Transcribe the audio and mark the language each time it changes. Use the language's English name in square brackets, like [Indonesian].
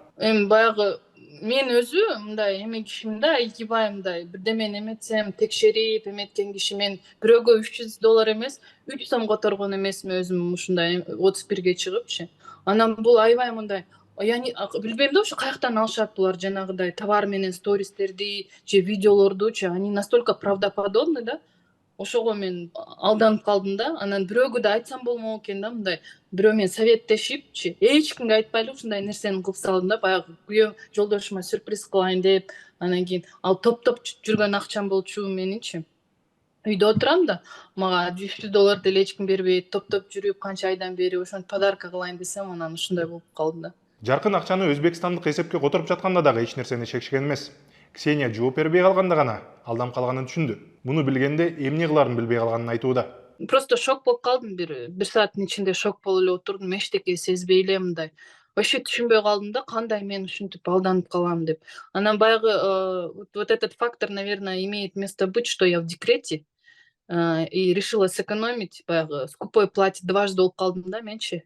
[Kyrgyz] Баягы мен өзү мындай эме кишимде айкибай мындай бирдемени эметсем текшерип эметкен киши мен бирөөгө $300 эмес 3 сом которгон эмесми өзүм ушундай 31ге чыгыпчы. Анан бул аябай мындай билбейм да, ушу каяктан алышат булар жанагыдай товар менен стористерди же видеолордучу. [Russian] Они настолько правдоподобны да. [Kyrgyz] Ошого мен алданып калдым да. Анан бирөөгө да айтсам болмок экен да, мындай бирөө менен советтешипчи, эч кимге айтпайлы ушундай нерсени кылып салдым да. Баягы күйөө жолдошума сюрприз кылайын деп, анан кийин ал топтоп жүргөн акчам болчу менинчи. Үйдө отурам да, мага $300 деле эч ким бербейт, топтоп жүрүп канча айдан бери ошону подарка кылайын десем, анан ушундай болуп калды да. Жаркын акчаны өзбекстандык эсепке которуп жатканда дагы эч нерсени чекишкен эмес. Ксения жооп бербей калганда гана алданып калганын түшүндү. Муну билгенде эмне кыларын билбей калганын айтууда. Просто шок болуп калдым, бир сааттын ичинде шок болуп эле отурдум, эчтеке сезбей эле мындай. Вообще түшүнбөй калдым да, кандай мен ушинтип алданып калам деп. Анан баягы [Russian] вот этот фактор, наверное, имеет место быть, что я в декрете и решила сэкономить, [Kyrgyz] баягы скупой платье дважды болуп калдым да менчи.